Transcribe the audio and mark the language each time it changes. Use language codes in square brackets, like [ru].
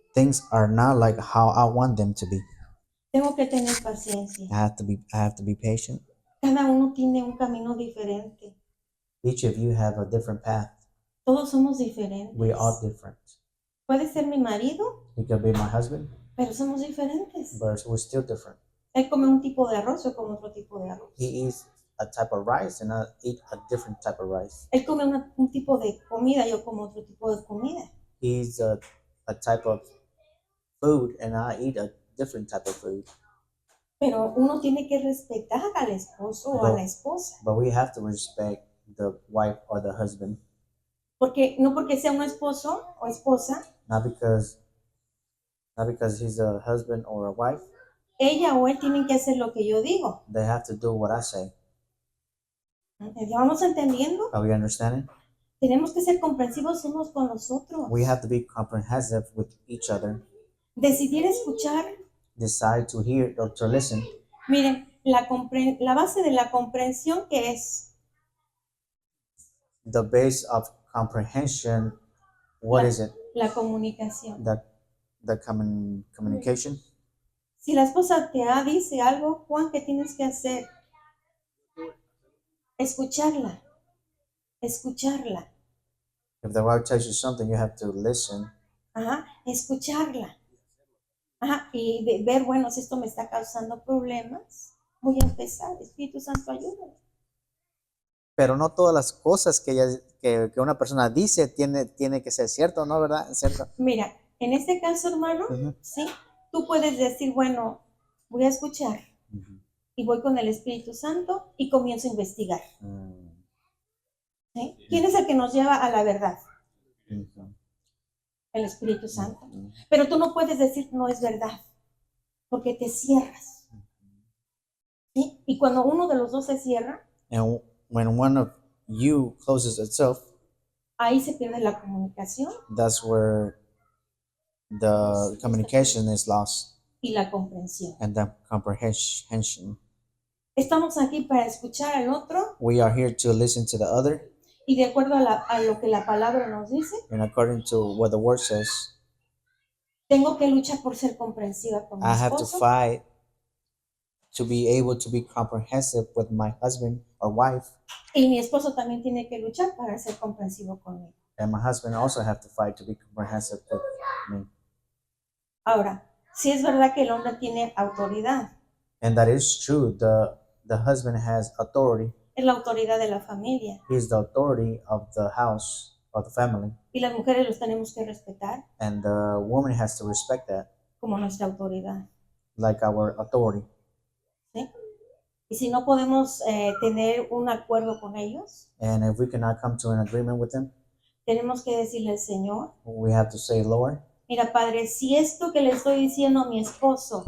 [en] things are not like how I want them to be. [es] Tengo que tener paciencia. [en] I have to be patient. [es] Cada uno tiene un camino diferente. [en] Each of you have a different path. [es] Todos somos diferentes. [en] We are different. [es] Puede ser mi marido, [en] He could be my husband, [es] pero somos diferentes. [en] but we're still different. [es] Él come un tipo de arroz, yo como otro tipo de arroz. [en] He eats a type of rice and I eat a different type of rice. [es] Él come un tipo de comida, yo como otro tipo de comida. [en] He eats a type of food and I eat a different type of food. [es] Pero uno tiene que respetar al esposo o a la esposa. [en] But we have to respect the wife or the husband. [es] Porque no porque sea un esposo o esposa, [en] Not because he's a husband or a wife, [es] ella o él tienen que hacer lo que yo digo. [en] they have to do what I say. [es] ¿Ya vamos entendiendo? [en] Are we understanding? [es] Tenemos que ser comprensivos unos con los otros. [en] We have to be comprehensive with each other. [es] Decidir escuchar. [en] Decide to hear or to listen. [es] Miren, la base de la comprensión, ¿qué es? [en] The base of comprehension, what is it? [es] La comunicación. [en] The communication. [es] Si la esposa te dice algo, Juan, ¿qué tienes que hacer? Escucharla. Escucharla. [en] If the wife tells you something, you have to listen. [es] Ajá, escucharla. Ajá, y ver, bueno, si esto me está causando problemas, voy a empezar. Espíritu Santo, ayúdame. Pero no todas las cosas que una persona dice tiene que ser cierto, ¿no? ¿Verdad? ¿Cierto? Mira, en este caso, hermano, sí, tú puedes decir, bueno, voy a escuchar y voy con el Espíritu Santo y comienzo a investigar. ¿Sí? ¿Quién es el que nos lleva a la verdad? El Espíritu Santo. Pero tú no puedes decir no es verdad, porque te cierras. ¿Sí? Y cuando uno de los dos se cierra, [en] And when one of you closes itself, [es] ahí se pierde la comunicación [en] that's where the communication is lost [es] y la comprensión. [en] and the comprehension. [es] Estamos aquí para escuchar al otro [en] We are here to listen to the other, [es] y de acuerdo a lo que la palabra nos dice, [en] and according to what the word says, [es] tengo que luchar por ser comprensiva con mi [en] I have to [es] esposo [en] fight to be able to be comprehensive with my husband or wife, [es] y mi esposo también tiene que luchar para ser comprensivo conmigo. [en] and my husband also have to fight to be comprehensive with me. [es] Ahora, sí es verdad que el hombre tiene autoridad, [en] And that is true. The husband has authority. [es] es la autoridad de la familia [en] He's the authority of the house, of the family. [es] y las mujeres los tenemos que respetar [en] And the woman has to respect that, [es] como nuestra autoridad. [en] like our authority. [es] ¿Sí? Y si no podemos tener un acuerdo con ellos, [en] And if we cannot come to an agreement with them, [es] tenemos que decirle al Señor, [en] we have to say, Lord, [es] mira, Padre, si esto que le estoy diciendo a mi esposo